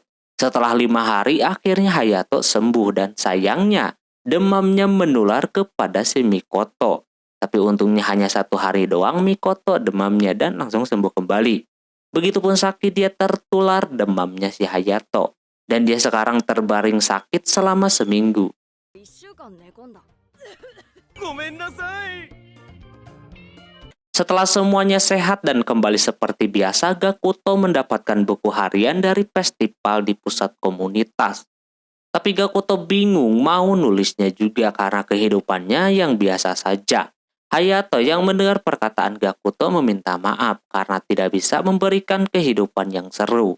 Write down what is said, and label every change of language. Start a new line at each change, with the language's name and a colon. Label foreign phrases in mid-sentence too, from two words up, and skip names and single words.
Indonesian: Setelah 5 hari akhirnya Hayato sembuh dan sayangnya demamnya menular kepada si Mikoto. Tapi untungnya hanya 1 hari doang Mikoto demamnya dan langsung sembuh kembali. Begitupun Saki dia tertular demamnya si Hayato. Dan dia sekarang terbaring sakit selama seminggu.
Japanese: ごめんなさい。
Indonesian: Setelah semuanya sehat dan kembali seperti biasa, Gakuto mendapatkan buku harian dari festival di pusat komunitas. Tapi Gakuto bingung mau nulisnya juga karena kehidupannya yang biasa saja. Hayato yang mendengar perkataan Gakuto meminta maaf karena tidak bisa memberikan kehidupan yang seru.